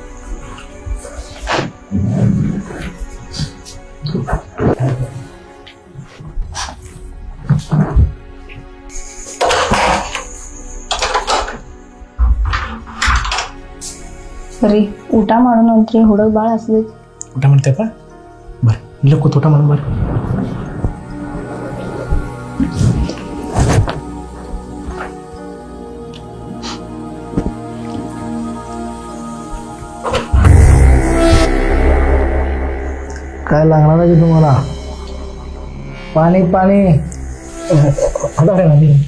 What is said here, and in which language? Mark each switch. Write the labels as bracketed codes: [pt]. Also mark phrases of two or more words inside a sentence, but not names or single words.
[kn] ರೀ ಊಟ ಮಾಡೋಣ ಅಂತ್ರಿ ಹುಡುಗ ಭಾಳ ಹಸ್ದೈತಿ ಊಟ ಮಾಡ್ತೇಪ್ಪ ಬರ್ರಿ ಇಲ್ಲ ಕೂತ್ ಊಟ ಮಾಡೋಣ ಬರ್ರಿ [mr] काय लागणार आहे तुम्हाला पाणी पाणी अरे ना